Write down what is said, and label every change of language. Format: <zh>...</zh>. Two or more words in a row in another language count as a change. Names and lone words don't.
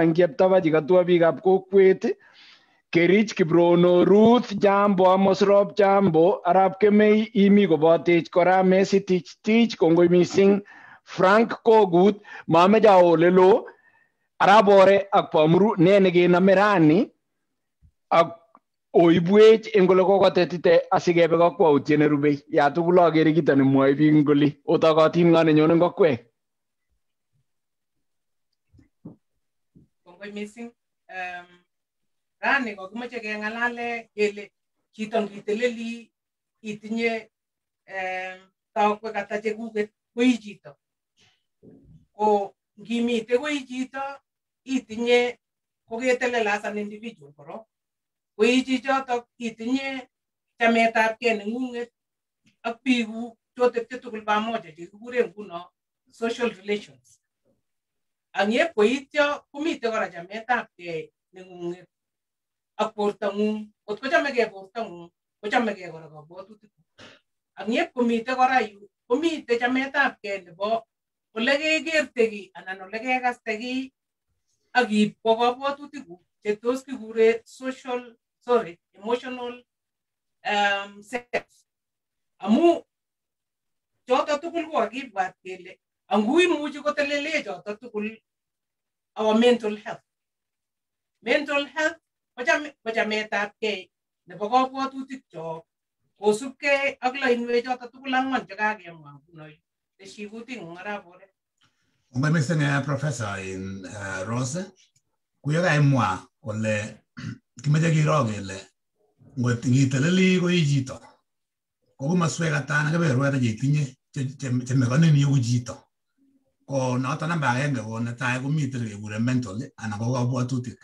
<kln>ngieptaba chikatua biikab kokwet Kerich Kibrono Ruth Jambo Amos Rob Jambo Arap Kemei imi kobotech kora Messi Tich kongoi mising Frank Kogut mameja olelo arabore ak pamuru nene ge namerani ak oibwech engole kokotetite asigebe kakwautiet nerube ya tugul agere kito nemwoe biik ngoli otokotin ngane nyone ngokwek. Kongoi missing. Rani kokimoche kengalale kele chito ngiteleli itinye taokwek ata chekuket koi chito. Ko ngimite koi chito itinye koketelel</kln> <en>as an individual</en> <kln>korok. Koi chichotok itinye chametabgei nengunget ak biikuk chotepche tugul pamoja chekikure nguno</kln> <en>social relations.</en> <kln>Ang yep koityo komite kora chametabgei nengunget ak bortongung. Kot kochamegei bortongung, kochamegei kora kabwatutik. Ang yep komite kora yu, komite chametabgei nebo ole kekerte ki anan ole kekaste ki ak iib ko kabwatutikuk che tos kikure</kln> <en>emotional self.</en> <kln>Amu choto tugul ko kakibwat kele angui imuchi kotelele choto tugul</kln> <en>our mental health. Mental health</en> <kln>ko chametabgei nebo kabwatutik chok kosubgei ak lainwek choto tugul angwan chekakemwa nguno teshi kutingung arabore. Kongoi missing Professor in Rose. Kuyo kaimwa kole kimeche kiro kele ngot ngiteleli ko chito ko komaswek ata kebeberwek ata chetinye chemekonin iku chito. Ko noto namba agenge ko netai komite kekure mental anan ko kabwatutik.</kln>